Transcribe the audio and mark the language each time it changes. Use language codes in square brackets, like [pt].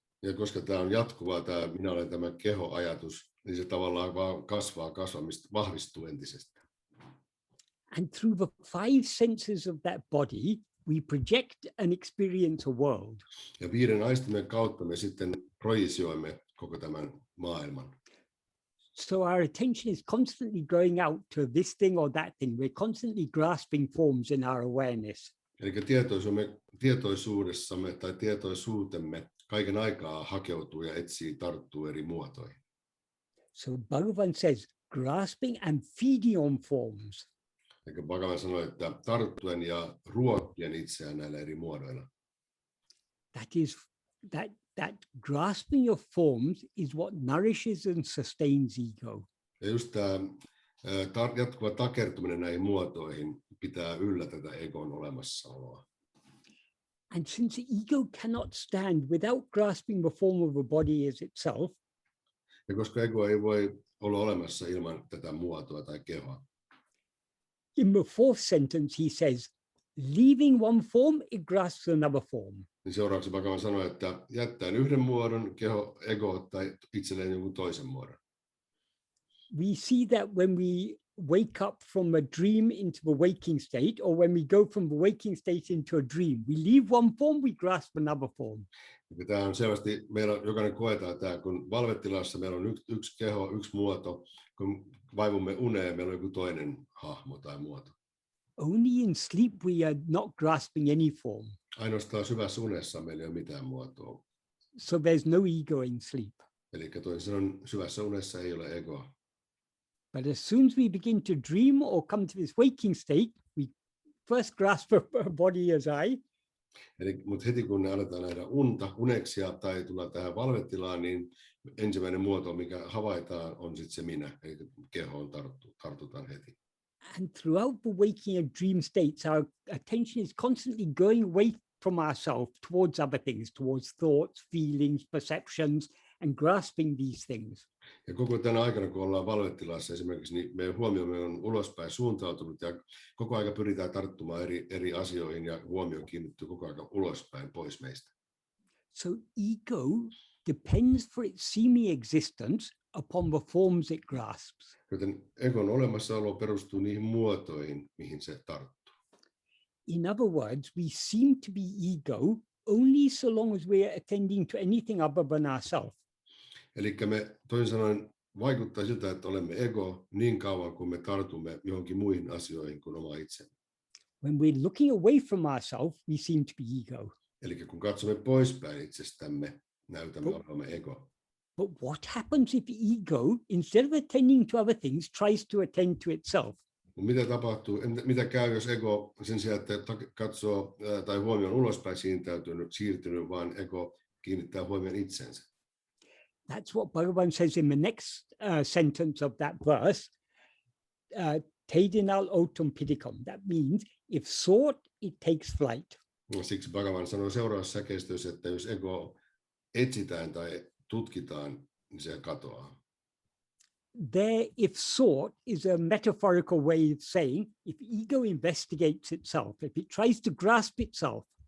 [fi] Ja koska tämä on jatkuvaa, minä olen tämä kehoajatus, niin se tavallaan vaan kasvamista, vahvistuu entisestään. [en] And through the five senses of that body, we project and experience a world. [fi] Ja 5 aistimen kautta me sitten projisoimme koko tämän maailman. [en] So our attention is constantly going out to this thing or that thing. We're constantly grasping forms in our awareness. [fi] Eli tietoisuudessamme tai tietoisuutemme kaiken aikaa hakeutuu ja tarttuu eri muotoihin. [en] So Bhagavan says, grasping and feeding on forms. [fi] Eli Bhagavan sanoi, että tarttuen ja ruokkien itseään näillä eri muodoilla. [en] That grasping of forms is what nourishes and sustains ego. [fi] Ja just tämä jatkuva takertuminen näihin muotoihin pitää yllä tätä egon olemassaoloa. [en] And since the ego cannot stand without grasping the form of a body as itself, [fi] Ja koska ego ei voi olla olemassa ilman tätä muotoa tai kehoa, [en] in the fourth sentence he says, leaving one form, it grasps another form. [fi] niin seuraavaksi Bhagavan sanoi, että jättäen yhden muodon, ego ottaa itselleen jonkun toisen muodon. [en] We see that when we wake up from a dream into the waking state, or when we go from the waking state into a dream, we leave one form, we grasp another form. [fi] Ja tämä on selvästi, meillä jokainen koetaan tämä, kun valvetilassa meillä on yksi keho, yksi muoto, kun vaivumme uneen, meillä on joku toinen hahmo tai muoto. [en] Only in sleep we are not grasping any form. [fi] Ainoastaan syvässä unessa meillä ei ole mitään muotoa. [en] So there's no ego in sleep. [fi] Eli toisin sanoen syvässä unessa ei ole egoa. [en] But as soon as we begin to dream or come to this waking state, we first grasp a body as I. [fi] Mutta heti kun ne aletaan nähdä uneksia tai tulla tähän valvetilaan, niin ensimmäinen muoto, mikä havaitaan, on sitten se minä, eli kehoon tartutaan heti. [en] And throughout the waking and dream states, our attention is constantly going away from ourselves towards other things, towards thoughts, feelings, perceptions, and grasping these things. [fi] Ja koko tänä aikana, kun ollaan valvetilassa esimerkiksi, niin meidän huomiomme on ulospäin suuntautunut ja koko aika pyritään tarttumaan eri asioihin ja huomio kiinnittyy koko aika ulospäin pois meistä. [en] So ego depends for its seeming existence upon the forms it grasps. [fi] Joten egon olemassaolo perustuu niihin muotoihin, mihin se tarttuu. [en] In other words, we seem to be ego only so long as we are attending to anything other than ourselves. [fi] Eli me toisin sanoen vaikuttaa siltä, että olemme ego niin kauan, kun me tartumme johonkin muihin asioihin kuin oma itsemme. [en] When we're looking away from ourselves, we seem to be ego. [fi] Eli kun katsomme poispäin itsestämme, näytämme olevamme ego. [en] But what happens if ego, instead of attending to other things, tries to attend to itself? [fi] Mitä tapahtuu, mitä käy, jos ego sen sijaan, että katsoo tai huomio on ulospäin siirtynyt, vaan ego kiinnittää huomion itsensä? [en] That's what Bhagavan says in the next sentence of that verse. [ta] Teidinal otum pidikam. [en] That means if sought, it takes flight. [fi] Siksi Bhagavan sanoo seuraavassa säkeistössä, että jos ego etsitään tai tutkitaan, niin se katoaa. [en] There, if sought, is a metaphorical way of saying if ego investigates itself, if it tries to grasp itself.